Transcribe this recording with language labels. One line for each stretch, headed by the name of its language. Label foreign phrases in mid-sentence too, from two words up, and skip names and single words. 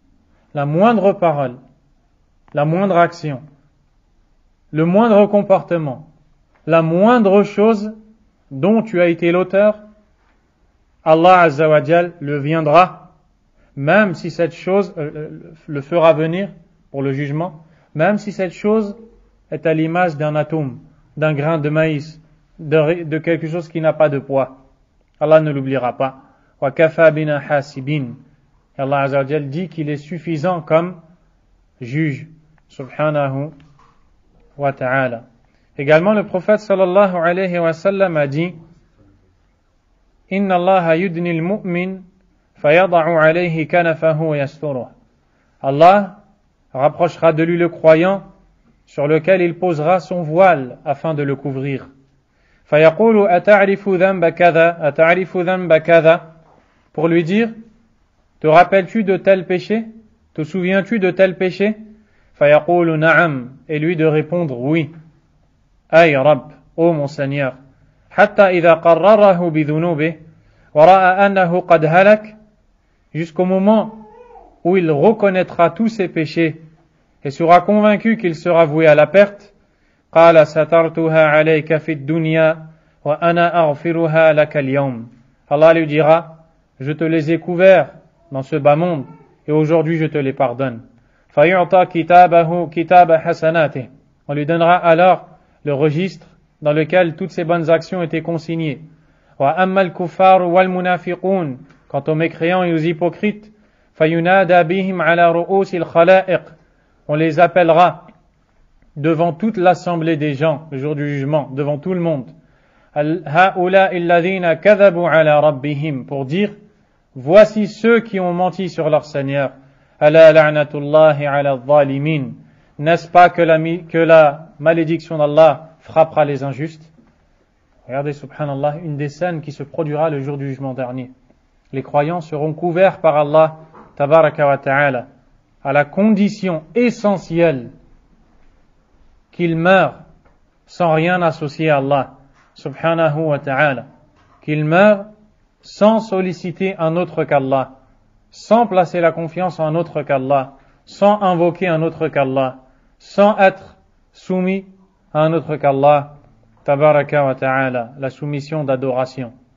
French: La moindre parole, la moindre action le moindre comportement, la moindre chose dont tu as été l'auteur, Allah
Arabic: عز وجل
French: le viendra, même si cette chose le fera venir pour le jugement, même si cette chose est à l'image d'un atome, d'un grain de maïs, de quelque chose qui n'a pas de poids. Allah ne l'oubliera pas.
Arabic: وكفى بنا حاسبين.
French: Allah
Arabic: عز وجل
French: dit qu'il est suffisant comme juge,
Arabic: سبحانه وتعالى.
French: Également, le prophète
Arabic: صلى الله عليه وسلم
French: a dit:
Arabic: إن الله يدني المؤمن فيضع عليه كنفه ويستره.
French: Allah rapprochera de lui le croyant sur lequel il posera son voile afin de le couvrir.
Arabic: فيقول أتعرف ذنب كذا أتعرف ذنب كذا,
French: pour lui dire: te rappelles-tu de tel péché? Te souviens-tu de tel péché?
Arabic: فيقول نعم,
French: et lui de répondre oui.
Arabic: أي رب,
French: ô mon Seigneur,
Arabic: حتى إذا قرره بذنوبه ورأى أنه قد هلك,
French: jusqu'au moment où il reconnaîtra tous ses péchés et sera convaincu qu'il sera voué à la perte.
Arabic: قال سترتها عليك في الدنيا وأنا أغفرها لك اليوم.
French: Allah lui dira: je te les ai couverts dans ce bas monde et aujourd'hui je te les pardonne.
Arabic: فيؤتى كتابه كتاب حسناته.
French: On lui donnera alors le registre dans lequel toutes ses bonnes actions étaient consignées.
Arabic: وأما الكفار والمنافقون.
French: Quant aux mécréants et aux hypocrites,
Arabic: فينادى بهم على رؤوس الخلائق.
French: On les appellera devant toute l'assemblée des gens le jour du jugement, devant tout le monde.
Arabic: هؤلاء الذين كذبوا على ربهم,
French: pour dire: voici ceux qui ont menti sur leur Seigneur.
Arabic: ألا لعنة الله على الظالمين.
French: N'est-ce pas que la malédiction d'Allah frappera les injustes? Regardez, subhanallah, une des scènes qui se produira le jour du jugement dernier. Les croyants seront couverts par Allah
Arabic: تبارك وتعالى
French: à la condition essentielle qu'ils meurent sans rien associer à Allah
Arabic: سبحانه وتعالى,
French: qu'ils meurent sans solliciter un autre qu'Allah, sans placer la confiance en un autre qu'Allah, sans invoquer un autre qu'Allah, sans être soumis à un autre qu'Allah
Arabic: تبارك وتعالى,
French: la soumission d'adoration.